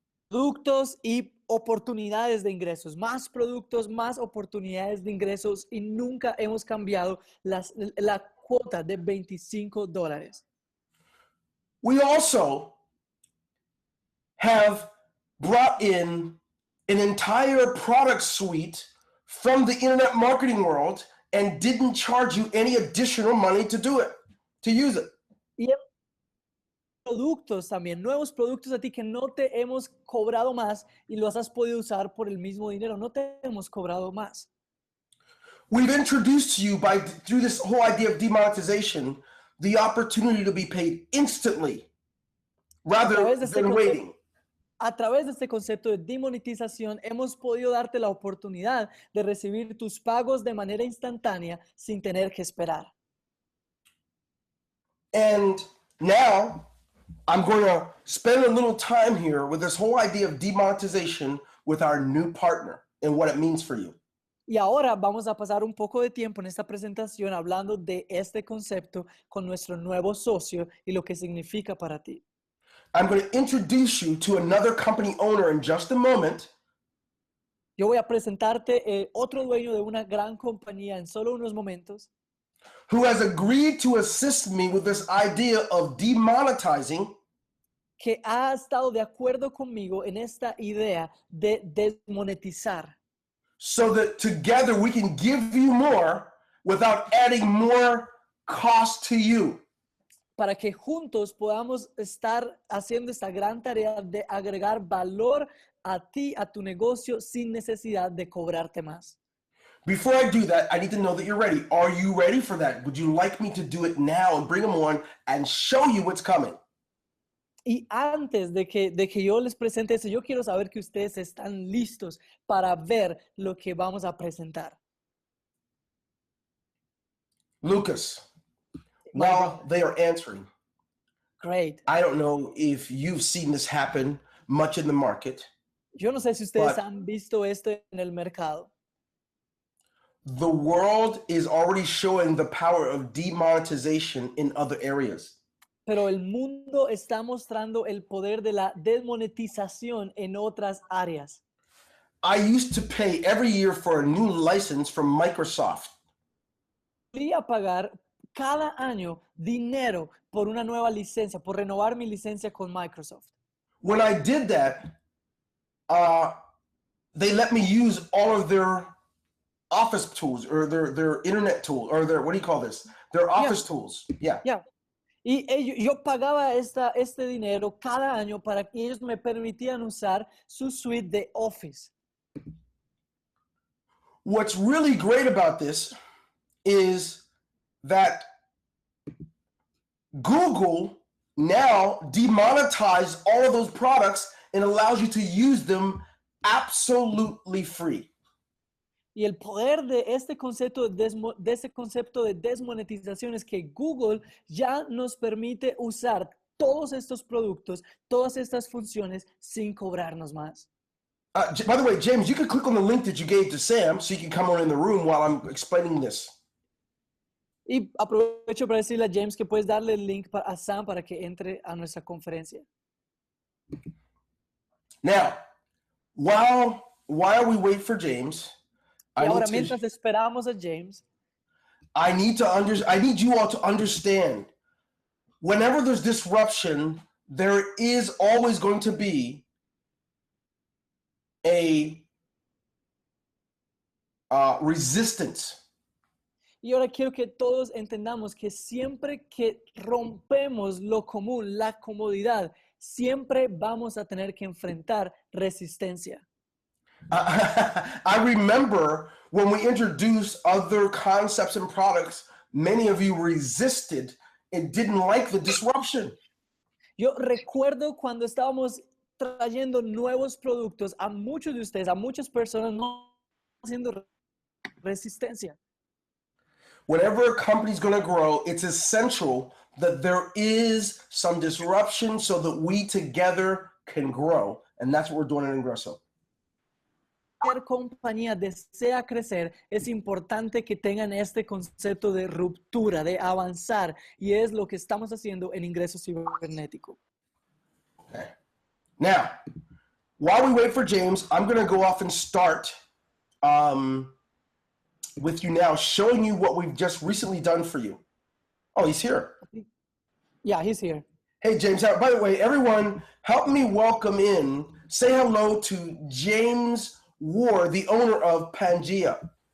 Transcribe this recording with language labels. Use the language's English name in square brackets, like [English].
[Spanish] Productos y oportunidades de ingresos, más productos, más oportunidades de ingresos y nunca hemos cambiado la cuota de $25. [English] We also have brought in an entire product suite from the internet marketing world and didn't charge you any additional money to do it, to use it. [Spanish] Y productos también, nuevos productos a ti que no te hemos cobrado más y los has podido usar por el mismo dinero. No te hemos cobrado más. [English] We've introduced to you through this whole idea of demonetization, the opportunity to be paid instantly rather than waiting. [Spanish] A través de este concepto de demonetización, hemos podido darte la oportunidad de recibir tus pagos de manera instantánea sin tener que esperar. [English] And now I'm going to spend a little time here with this whole idea of demonetization with our new partner and what it means for you. [Spanish] Y ahora vamos a pasar un poco de tiempo en esta presentación hablando de este concepto con nuestro nuevo socio y lo que significa para ti. [English] I'm going to introduce you to another company owner in just a moment. [Spanish] Yo voy a presentarte otro dueño de una gran compañía en solo unos momentos, [English] who has agreed to assist me with this idea of demonetizing [Spanish] que ha estado de acuerdo conmigo en esta idea de desmonetizar, [English] so that together we can give you more without adding more cost to you. [Spanish] para que juntos podamos estar haciendo esta gran tarea de agregar valor a ti, a tu negocio, sin necesidad de cobrarte más. [English] Before I do that, I need to know that you're ready. Are you ready for that? Would you like me to do it now and bring them on and show you what's coming? [Spanish] Y antes de que yo les presente eso, yo quiero saber que ustedes están listos para ver lo que vamos a presentar. [English] Lucas, while they are answering, Great. I don't know if you've seen this happen much in the market. [Spanish] Yo no sé si ustedes [English] But- [Spanish] han visto esto en el mercado. [English] The world is already showing the power of demonetization in other areas. [Spanish] Pero el mundo está mostrando el poder de la desmonetización en otras áreas. [English] I used to pay every year for a new license from Microsoft. [Spanish] Podía pagar cada año dinero por una nueva licencia, por renovar mi licencia con Microsoft. [English] When I did that, they let me use all of their office tools or their internet tool or their, what do you call this? Their office tools. Yeah. [Spanish] Ya. Y yo pagaba este dinero cada año para que ellos me permitían usar su suite de Office. [English] What's really great about this is that Google now demonetized all of those products and allows you to use them absolutely free. [Spanish] Y el poder de este concepto de desmonetización es que Google ya nos permite usar todos estos productos, todas estas funciones sin cobrarnos más. [English] By the way, James, you can click on the link that you gave to Sam so you can come on in the room while I'm explaining this. [Spanish] Y aprovecho para decirle a James que puedes darle el link a Sam para que entre a nuestra conferencia. [English] Now, while we wait for James, [Spanish] Y ahora, mientras esperamos a James, [English] I need you all to understand, whenever there's disruption, there is always going to be a resistance. [Spanish] y ahora quiero que todos entendamos que siempre que rompemos lo común, la comodidad, siempre vamos a tener que enfrentar resistencia. [English] I remember when we introduced other concepts and products, many of you resisted and didn't like the disruption. [Spanish] Yo recuerdo cuando estábamos trayendo nuevos productos a muchos de ustedes, a muchas personas no haciendo resistencia. [English] Whenever a company is going to grow, it's essential that there is some disruption so that we together can grow. And that's what we're doing at Ingreso. [Spanish] Cualquier compañía desea crecer, es importante que tengan este concepto de ruptura, de avanzar, y es lo que estamos haciendo en Ingreso Cibernético. [English] Okay. Now, while we wait for James, I'm going to go off and start with you now, showing you what we've just recently done for you. Oh, he's here. Yeah, he's here. Hey, James. By the way, everyone, help me welcome in, say hello to James Ward, the owner of Pangea.